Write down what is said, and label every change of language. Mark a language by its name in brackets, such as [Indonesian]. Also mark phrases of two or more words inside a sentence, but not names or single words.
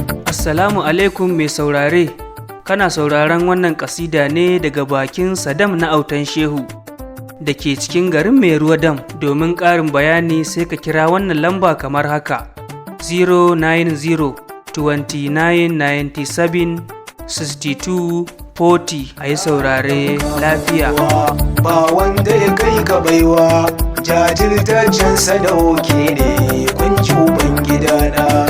[Hausa] Assalamu alaikum mai saurare, kana sauraron wannan kasida ne daga bakin Sadam na Autan Shehu da ke cikin garin Mai Ruwa Dam. Domin ƙarin bayani sai ka kira wannan lamba kamar haka, zero nine zero, twenty-nine ninety-seven, sixty-two forty. A yi saurare lafiya. Ba wanda ya kai ka baiwa, jajirtaccen sadauki ne, kun ji Ubangidana.